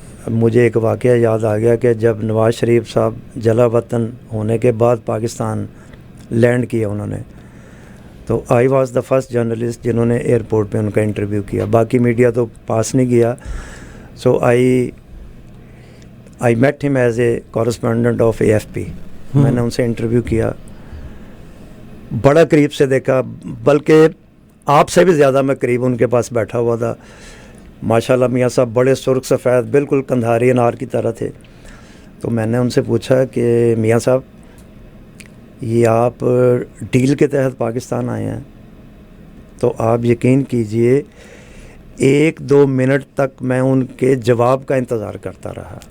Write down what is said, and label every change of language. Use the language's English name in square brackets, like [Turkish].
[Urdu] مجھے ایک واقعہ یاد آ گیا کہ جب نواز شریف صاحب جلا وطن ہونے کے بعد پاکستان لینڈ کیا انہوں نے, تو [English] I was the first journalist [Urdu] جنہوں نے ایئرپورٹ پہ ان کا انٹرویو کیا. باقی میڈیا تو پاس نہیں گیا. [English] So I met him as a correspondent of AFP. [Urdu] میں نے ان سے انٹرویو کیا, بڑا قریب سے دیکھا, بلکہ آپ سے بھی زیادہ میں قریب ان کے پاس بیٹھا ہوا تھا. ماشاءاللہ میاں صاحب بڑے سرخ سفید, بالکل کندھاری انار کی طرح تھے. تو میں نے ان سے پوچھا کہ میاں صاحب یہ آپ ڈیل کے تحت پاکستان آئے ہیں, تو آپ یقین کیجئے 1-2 منٹ تک میں ان کے جواب کا انتظار کرتا رہا.